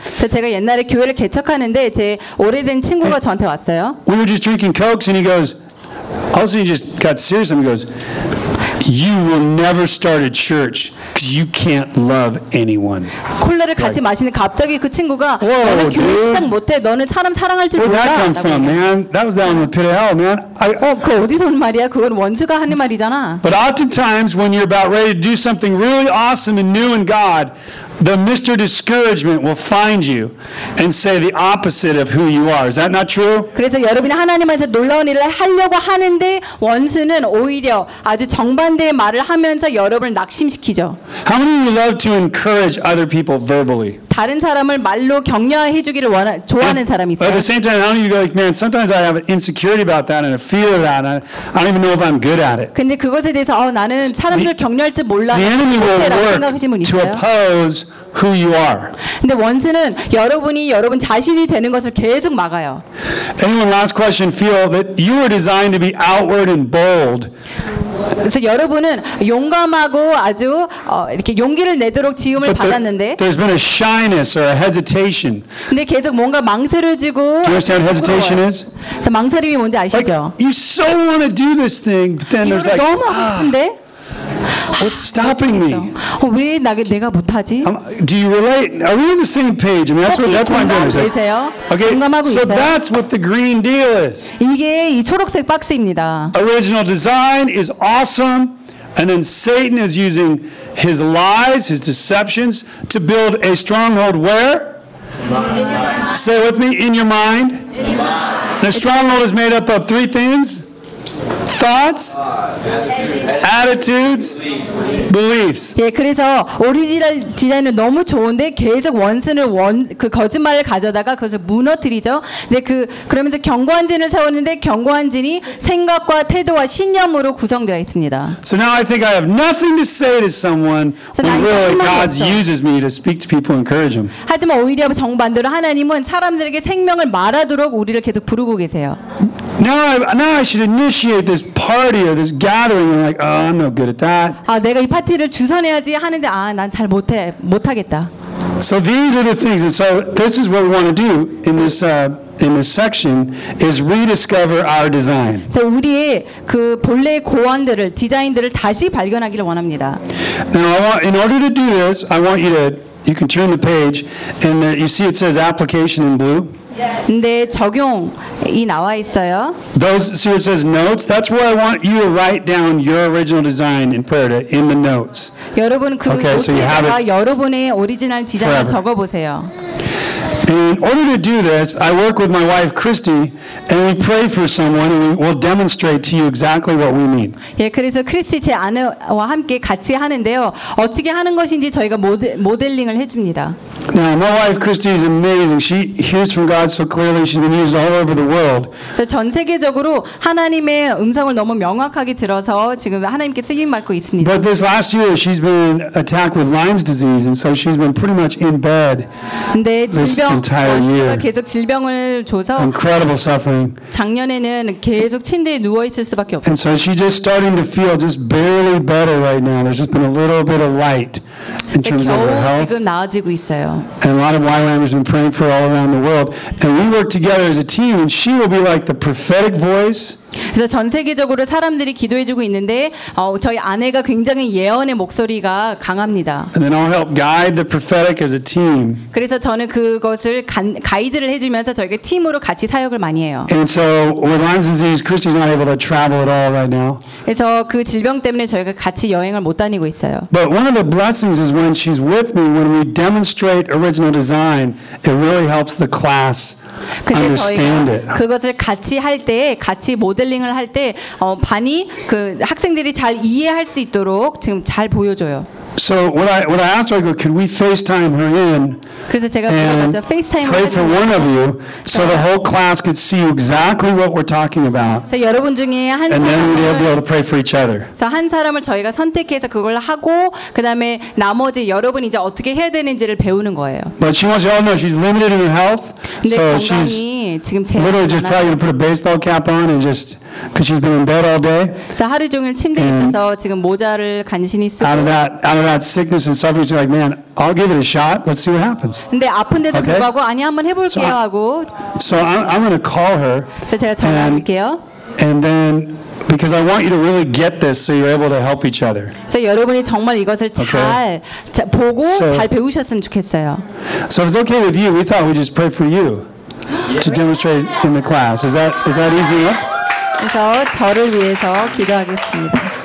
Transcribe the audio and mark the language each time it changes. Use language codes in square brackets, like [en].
[ko] 제가 옛날에 교회를 개척하는데 제 오래된 친구가 저한테 왔어요. [en] We were just drinking cokes and he goes, also he just got serious and he goes, "You will never start a church because you can't love anyone." [ko] 콜라를 같이 마시는 갑자기 그 친구가 너는 교회 시작 못해, 너는 사람 사랑할 줄 몰라. [en] Where did that come from, man? That was down in the pit of hell, man. [ko] 그 어디서 온 말이야? 그건 원수가 하는 말이잖아. [en] But oftentimes when you're about ready to do something really awesome and new in God, the Mr. Discouragement will find you and say the opposite of who you are. Is that not true? [ko] 그래서 여러분이 하나님한테 놀라운 일을 하려고 하는데 원수는 오히려 아주 정반대의 말을 하면서 여러분을 낙심시키죠. [en] How many of you love to encourage other people verbally? [ko] 다른 사람을 말로 격려해 주기를 좋아하는 사람이 있어요. [en] At the same time, how do you go like, "Man, sometimes I have an insecurity about that and a fear of that. And I don't even know if I'm good at it." [ko] 근데 그것에 대해서 나는 사람들을 격려할지 몰라. [en] The enemy will work to oppose who you are. [ko] 근데 원수는 여러분이 여러분 자신이 되는 것을 계속 막아요. [en] Anyone, last question, feel that you were designed to be outward and bold. [ko] 그래서 여러분은 용감하고 아주 이렇게 용기를 내도록 지음을 [en] But [ko] 받았는데 [en] there's been a shyness or a hesitation. [ko] 근데 계속 뭔가 망설여지고 [en] Do you understand what hesitation is? [ko] 그래서 망설임이 뭔지 아시죠? [en] Like, you so want to do this thing, but then there's like [ko] 너무 하고 싶은데 [en] What's stopping me? [ko] 왜 나게 내가 못하지? [en] Do you relate? Are we on the same page? I mean, that's what I'm doing. [ko] 혹시 공감하세요? [en] Okay. [ko] 공감하고 [en] so [ko] 있어요. [en] So that's what the green deal is. [ko] 이게 이 초록색 박스입니다. [en] Original design is awesome, and then Satan is using his lies, his deceptions, to build a stronghold where? Say it with me. In your mind. The stronghold is made up of three things. Thoughts, attitudes, beliefs. [ko] 예, 그래서 오리지널 디자인은 너무 좋은데 계속 원신을 그 거짓말을 가져다가 그것을 무너뜨리죠. 근데 그러면서 견고한 진을 세웠는데 견고한 진이 생각과 태도와 신념으로 구성되어 있습니다. [en] So now I think I have nothing to say to someone when really God uses me to speak to people, encourage them. [ko] 하지만 오히려 정반대로 하나님은 사람들에게 생명을 말하도록 우리를 계속 부르고 계세요. [en] Now I should initiate this party or this gathering. I'm like, oh, I'm no good at that. [ko] 아, 내가 이 파티를 주선해야지 하는데, 아, 난 잘 못해, 못하겠다. [en] So these are the things, and so this is what we want to do in this section is rediscover our design. So [ko] 우리의 그 본래의 고안들을, 디자인들을 다시 발견하기를 원합니다. [en] In order to do this, I want you to you can turn the page, and you see it says application in blue. [ko] 근데 적용이 나와 있어요. [en] Those see it says notes. That's where I want you to write down your original design in prayer to, in the notes. [ko] 여러분 그 노트에다가 여러분의 오리지널 디자인을 적어 보세요. [en] In order to do this, I work with my wife Christy, and we pray for someone, and we will demonstrate to you exactly what we mean. [ko] 예, 그래서 크리스티 제 아내와 함께 같이 하는데요. 어떻게 하는 것인지 저희가 모델링을 해줍니다. [en] Now, my wife Christy is amazing. She hears from God so clearly. She's been used all over the world. [ko] 전 세계적으로 하나님의 음성을 너무 명확하게 들어서 지금 하나님께 쓰임 받고 있습니다. [en] But this last year, she's been attacked with Lyme's disease, and so she's been pretty much in bed. [ko] 근데 계속 질병을 줘서 [en] incredible suffering. [ko] 작년에는 계속 침대에 누워 있을 수밖에 없어요. [en] And so she's just starting to feel just barely better right now. There's just been a little bit of light in terms of her health. [ko] 지금 나아지고 있어요. [en] And a lot of YWAM has been praying for all around the world. And we work together as a team, and she will be like the prophetic voice. [ko] 그래서 전 세계적으로 사람들이 기도해 주고 있는데 저희 아내가 굉장히 예언의 목소리가 강합니다. [en] And then I'll help guide the prophetic as a team. [ko] 그래서 저는 그것을 가이드를 해 주면서 저희가 팀으로 같이 사역을 많이 해요. [en] And so with Lyme's disease, Christy's not able to travel at all right now. [ko] 그래서 그 질병 때문에 저희가 같이 여행을 못 다니고 있어요. [en] But one of the blessings is when she's with me when we demonstrate original design, it really helps the class. [ko] 근데 저희가 그것을 같이 할 때, 같이 모델링을 할 때 반이 그 학생들이 잘 이해할 수 있도록 지금 잘 보여줘요. [en] So what I asked her, could we FaceTime her in? [ko] 그래서 제가 먼저 FaceTime 해 주세요. [en] Pray for one of you so the whole class could see exactly what we're talking about. [ko] 자, 여러분 중에 한 사람을 [en] And then we'll be able to pray for each other. [ko] 자, 한 사람을 저희가 선택해서 그걸 하고 그다음에 나머지 여러분 이제 어떻게 해야 되는지를 배우는 거예요. [en] But she wants to know she's limited in her health. So she's [ko] 지금 제 [en] Literally just probably gonna put a baseball cap on and just Because she's been in bed all day. [ko] 그래서 하루 종일 침대에 있어서 지금 모자를 간신히 쓰고. [en] Out of that sickness and suffering, she's like, man, I'll give it a shot. Let's see what happens. [ko] 근데 아픈데도 [en] okay? [ko] 불구하고 아니 한번 해볼게요 [en] so [ko] 하고. [en] So I'm going to call her. [ko] 그래서 제가 전화할게요. [en] And then because I want you to really get this, so you're able to help each other. [ko] 그래서 여러분이 정말 이것을 잘 [en] okay? [ko] 보고 [en] so, [ko] 잘 배우셨으면 좋겠어요. [en] So if it's okay with you, we thought we'd just pray for you to demonstrate in the class. Is that easy enough? [ko] 그래서 저를 위해서 기도하겠습니다.